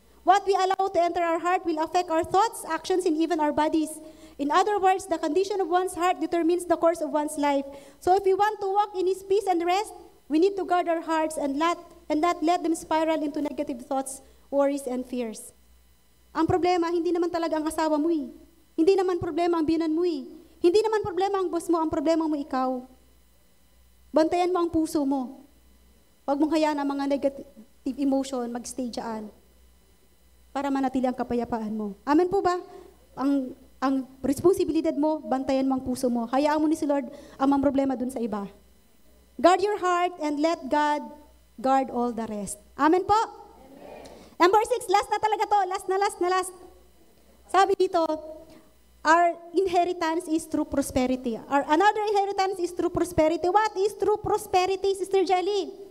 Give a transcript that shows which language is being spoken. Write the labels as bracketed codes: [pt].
[en] What we allow to enter our heart will affect our thoughts, actions, and even our bodies. In other words, the condition of one's heart determines the course of one's life. So if we want to walk in His peace and rest, we need to guard our hearts and not let them spiral into negative thoughts, worries, and fears. [tl] Ang problema, hindi naman talaga ang asawa mo eh. Hindi naman problema ang binan mo eh. Hindi naman problema ang boss mo, ang problema mo ikaw. Bantayan mo ang puso mo. Huwag mong hayaan ang mga negative emotion mag-stay dyan para manatili ang kapayapaan mo. Amen po ba? Ang responsibilidad mo, bantayan mo ang puso mo. Hayaan mo ni si Lord ang mga problema dun sa iba. [en] Guard your heart and let God guard all the rest. [tl] Amen po? Amen. Number 6, last na talaga to. Last. Sabi dito, [en] our inheritance is through prosperity. Another inheritance is through prosperity. What is true prosperity, Sister Jelly?